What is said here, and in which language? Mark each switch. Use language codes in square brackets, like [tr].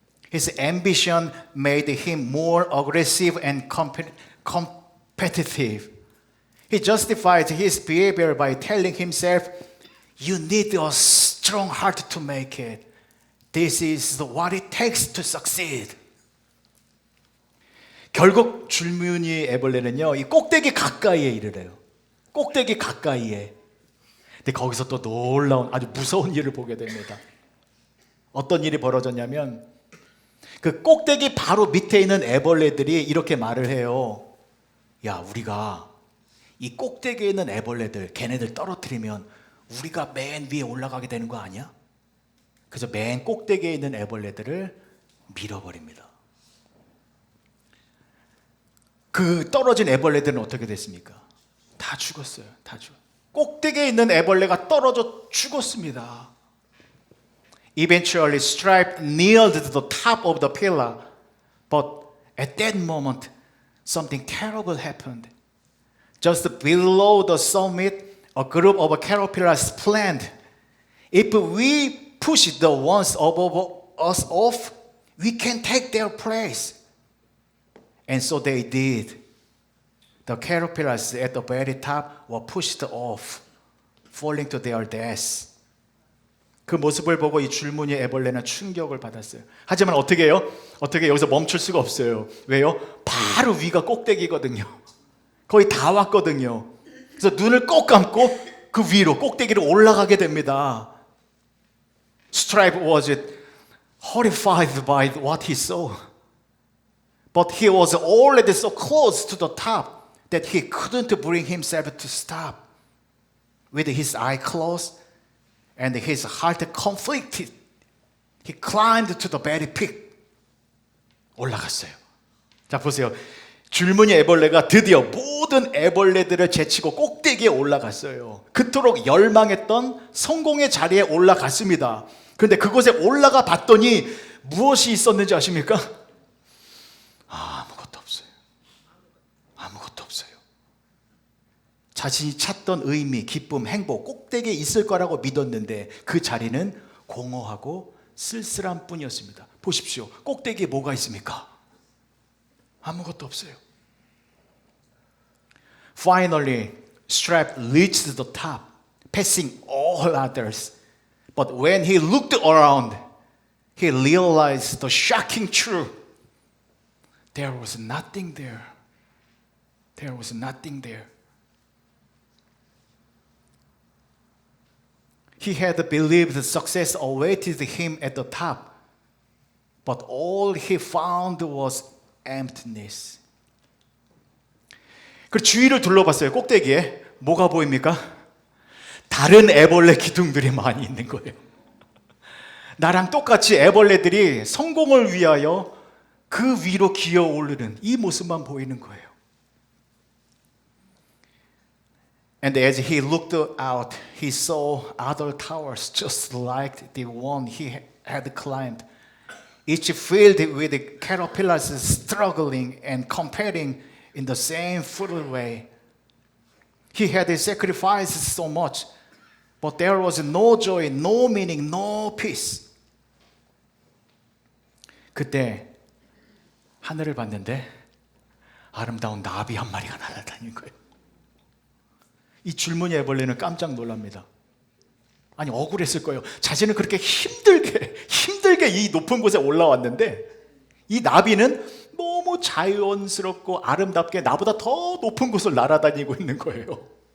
[en] His ambition made him more aggressive and competitive. He justified his behavior by telling himself, "You need a strong heart to make it. This is what it takes to succeed." [ko] 결국 줄무늬 애벌레는요, 이 꼭대기 가까이에 이르래요. 꼭대기 가까이에. 근데 거기서 또 놀라운 아주 무서운 일을 보게 됩니다. 어떤 일이 벌어졌냐면 그 꼭대기 바로 밑에 있는 애벌레들이 이렇게 말을 해요. 야, 우리가 이 꼭대기에 있는 애벌레들, 걔네들 떨어뜨리면 우리가 맨 위에 올라가게 되는 거 아니야? 그래서 맨 꼭대기에 있는 애벌레들을 밀어버립니다. 그 떨어진 애벌레들은 어떻게 됐습니까? 다 죽었어요. 다 죽었어요. 꼭대기에 있는 애벌레가 떨어져 죽었습니다. [en] Eventually, Stripe neared the top of the pillar, but at that moment, something terrible happened. Just below the summit, a group of caterpillars planned. If we push the ones above us off, we can take their place. And so they did. The caterpillars at the very top were pushed off, falling to their deaths. [ko] 그 모습을 보고 이 줄무늬 애벌레는 충격을 받았어요. 하지만 어떻게 해요? 어떻게 여기서 멈출 수가 없어요. 왜요? 바로 위가 꼭대기거든요. 거의 다 왔거든요. 그래서 눈을 꼭 감고 그 위로 꼭대기로 올라가게 됩니다. [en] Stripe was horrified by what he saw. But he was already so close to the top that he couldn't bring himself to stop. With his eye closed and his heart conflicted, he climbed to the very peak. [ko] 올라갔어요. 자, 보세요. 줄무늬 애벌레가 드디어 모든 애벌레들을 제치고 꼭대기에 올라갔어요. 그토록 열망했던 성공의 자리에 올라갔습니다. 그런데 그곳에 올라가 봤더니 무엇이 있었는지 아십니까? 아무것도 없어요. 아무것도 없어요. 자신이 찾던 의미, 기쁨, 행복, 꼭대기에 있을 거라고 믿었는데 그 자리는 공허하고 쓸쓸한 뿐이었습니다. 보십시오. 꼭대기에 뭐가 있습니까? 아무것도 없어요. [en] Finally, Stripe reached the top, passing all others. But when he looked around, he realized the shocking truth. There was nothing there. There was nothing there. He had believed success awaited him at the top, but all he found was emptiness. [ko] 그 주위를 둘러봤어요. 꼭대기에 뭐가 보입니까? 다른 애벌레 기둥들이 많이 있는 거예요. 나랑 똑같이 애벌레들이 성공을 위하여 그 위로 기어 오르는 이 모습만 보이는 거예요. [en] And as he looked out, he saw other towers just like the one he had climbed, each filled with caterpillars struggling and competing in the same futile way. He had sacrificed so much, but there was no joy, no meaning, no peace. [ko] 그때 하늘을 봤는데 아름다운 나비 한 마리가 날아다니는 거예요. 이 줄무늬 애벌레는 깜짝 놀랍니다. 아니 억울했을 거예요. 자신은 그렇게 힘들게 이 높은 곳에 올라왔는데 이 나비는 너무 자연스럽고 아름답게 나보다 더 높은 곳을 날아다니고 있는 거예요.